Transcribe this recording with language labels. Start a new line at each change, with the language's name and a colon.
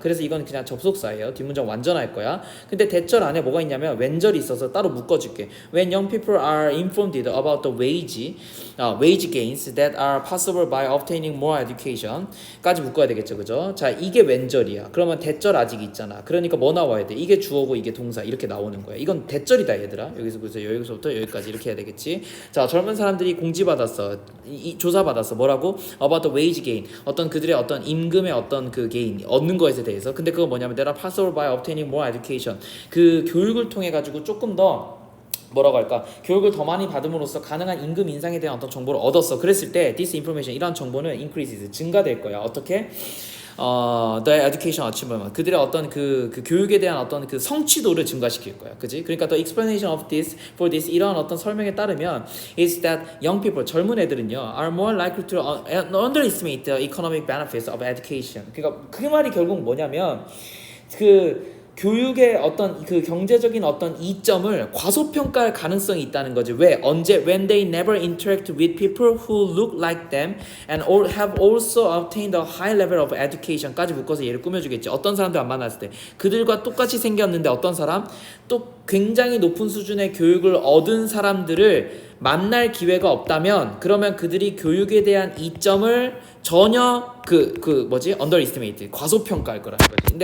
Korean: 그래서 이건 그냥 접속사예요. 뒷문장 완전할 거야. 근데 대절 안에 뭐가 있냐면 왼절이 있어서 따로 묶어줄게.
English: When young people are informed about the wage gains that are possible by obtaining more education
Korean: 까지 묶어야 되겠죠. 그죠? 자 이게 왼절이야. 그러면 대절 아직 있잖아. 그러니까 뭐 나와야 돼? 이게 주어고 이게 동사 이렇게 나오는 거야. 이건 대절이다 얘들아. 여기서부터 여기까지 이렇게 해야 되겠지. 자 젊은 사람들이 공지받았어. 조사받았어. 뭐라고?
English: About the wage gain
Korean: 어떤 그들의 어떤 임금의 어떤 그 gain 얻는 것에 대해서. 근데 그거 뭐냐면
English: that are possible by obtaining more education
Korean: 그 교육을 통해 가지고 조금 더 뭐라고 할까? 교육을 더 많이 받음으로써 가능한 임금 인상에 대한 어떤 정보를 얻었어. 그랬을 때
English: this information
Korean: 이런 정보는 increases 증가될 거야. 어떻게?
English: The education achievement
Korean: 그들의 어떤 그 교육에 대한 어떤 그 성취도를 증가시킬 거야. 그지?
English: 그러니까 the explanation of this for this
Korean: 이런 어떤 설명에 따르면
English: is that young people
Korean: 젊은 애들은요
English: are more likely to underestimate the economic benefits of education.
Korean: 그러니까 그 말이 결국 뭐냐면 그 교육의 어떤 그 경제적인 어떤 이점을 과소평가할 가능성이 있다는 거지. 왜? 언제?
English: When they never interact with people who look like them and have also obtained a high level of education
Korean: 까지 묶어서 얘를 꾸며주겠지. 어떤 사람들 안 만났을 때 그들과 똑같이 생겼는데 어떤 사람? 또 굉장히 높은 수준의 교육을 얻은 사람들을 만날 기회가 없다면 그러면 그들이 교육에 대한 이점을 전혀 underestimate 과소평가할 거라는 거지.